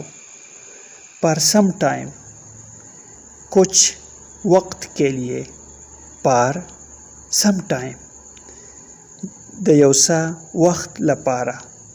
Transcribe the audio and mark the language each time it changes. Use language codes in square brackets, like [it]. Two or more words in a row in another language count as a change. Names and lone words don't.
[en] per some time [ur] کچھ وقت کے لیے. [en] per some time [ps] د یو څه وخت لپاره.